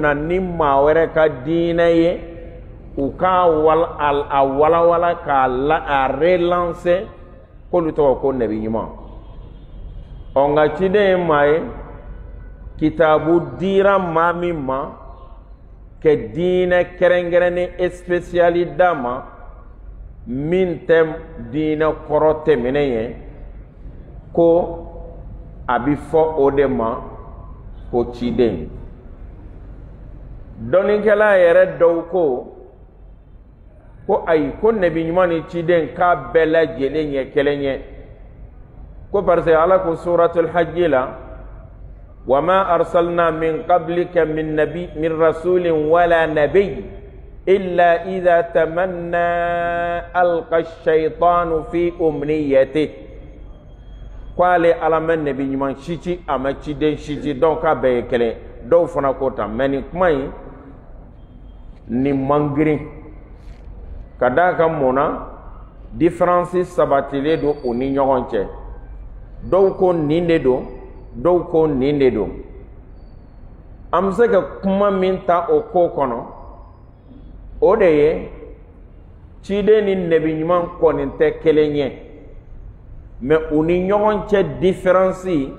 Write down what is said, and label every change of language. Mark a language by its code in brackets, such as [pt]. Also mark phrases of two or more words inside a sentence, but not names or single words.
[bm] na ni maa wɛrɛ ka diinɛ ye u k'a walawala k'a relancer k'olu tɔgɔ ko nabi ɲuman nka ciden ye maa ye kitabu dira maa min ma ka diinɛ kɛrɛnkɛrɛnnen spéciali d'a ma min tɛ diinɛ kɔrɔ tɛmɛnen ye ko a bɛ fɔ o de ma ko ciden dɔnnikɛla yɛrɛ dɔw ko ayi ko nabi ɲuman ni ciden k'a bɛɛ lajɛlen ye kelen ye ko [fr] parce que [bm] ala ko suratul hajj la [ar] وما أرسلنا من قبلك من رسول ولا نبي إلا إذا تمنى ألقى الشيطان في أمنيته [bm] ko ale ala ma nabi ɲuman si a ma ciden [fr] si donc [bm] k'a bɛɛ ye kelen dɔw fana ko tan mais nin kuma in nin man girin ka d'a kan mun na différence sabatilen don u ni ɲɔgɔn cɛ dɔw ko nin de don dɔw ko nin de don an bɛ se ka kuma min ta o ko kɔnɔ o de ye ciden ni nabi ɲuman kɔni tɛ kelen ye mais u ni ɲɔgɔn cɛ différence